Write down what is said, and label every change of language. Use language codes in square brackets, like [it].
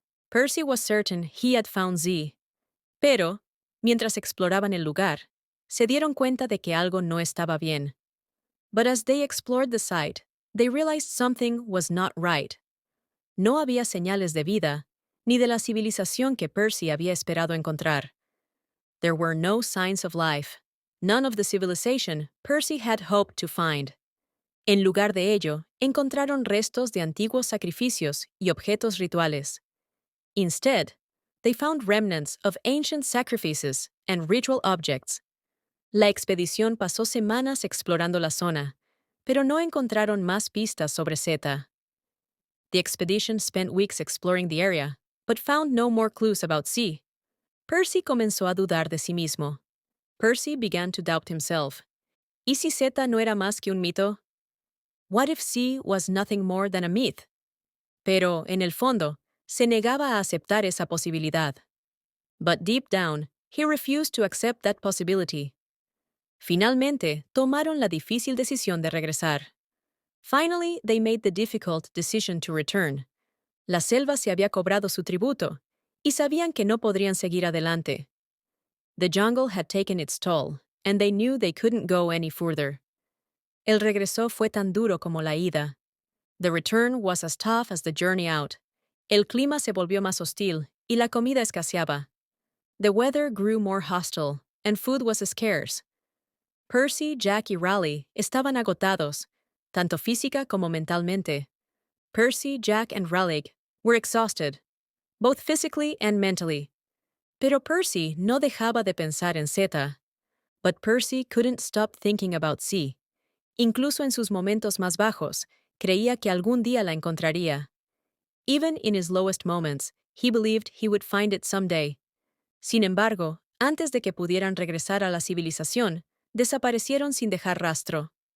[en] Percy was certain he had found Z. [es] Pero, mientras exploraban el lugar, se dieron cuenta de que algo no estaba bien. [en] But as they explored the site, they realized something was not right. [es] No había señales de vida, ni de la civilización que Percy había esperado encontrar. [en] There were no signs of life, none of the civilization Percy had hoped to find. [es] En lugar de ello, encontraron restos de antiguos sacrificios y objetos rituales. [en] Instead, they found remnants of ancient sacrifices and ritual objects. [es] La expedición pasó semanas explorando la zona, pero no encontraron más pistas sobre Zeta. [en] The expedition spent weeks exploring the area, but found no more clues about Z. [es] Percy comenzó a dudar de sí mismo. [en] Percy began to doubt himself. [es] ¿Y si Zeta no era más que un mito? [en] What if Z was nothing more than a myth? [es] Pero, en el fondo, se negaba a aceptar esa posibilidad. [en] But deep down, he refused to accept that possibility. [es] Finalmente, tomaron la difícil decisión de regresar. [en] Finally, they made the difficult decision to return. [es] La selva se había cobrado su tributo, y sabían que no podrían seguir adelante. [en] The jungle had taken its toll, and they knew they couldn't go any further. [es] El regreso fue tan duro como la ida. [en] The return was as tough as the journey out. [es] El clima se volvió más hostil, y la comida escaseaba. [en] The weather grew more hostile, and food was scarce. [es] Percy, Jack y Raleigh estaban agotados, tanto física como mentalmente. [en] Percy, Jack, and Raleigh were exhausted, both physically and mentally. [es] Pero Percy no dejaba de pensar en Zeta. [en] But Percy couldn't stop thinking about Z. [es] Incluso en sus momentos más bajos, creía que algún día la encontraría. [en] Even in his lowest moments, he believed he would find it someday. [es] Sin embargo, antes de que pudieran regresar a la civilización, desaparecieron sin dejar rastro.